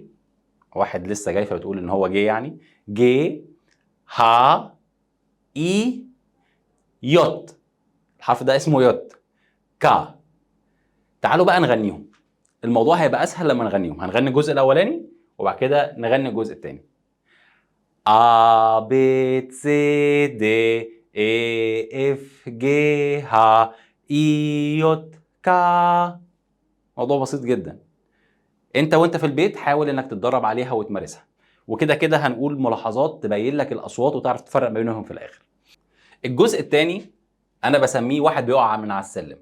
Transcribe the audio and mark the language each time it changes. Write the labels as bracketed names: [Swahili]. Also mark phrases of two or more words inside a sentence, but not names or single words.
[Arabic] واحد لسه جاي فبتقول ان هو جي يعني. جي. ها. اي. يوت. الحرف ده اسمه يوت. كا. تعالوا بقى نغنيهم. الموضوع هيبقى اسهل لما نغنيهم. هنغني الجزء الاولاني وبعد كده نغني الجزء الثاني. [German] A B C D E F G H I J K. [Arabic] موضوع بسيط جدا. انت وانت في البيت حاول انك تتدرب عليها وتمارسها، وكده كده هنقول ملاحظات تبين لك الاصوات وتعرف تفرق ما بينهم في الاخر. الجزء الثاني انا بسميه واحد بيقع من على السلم.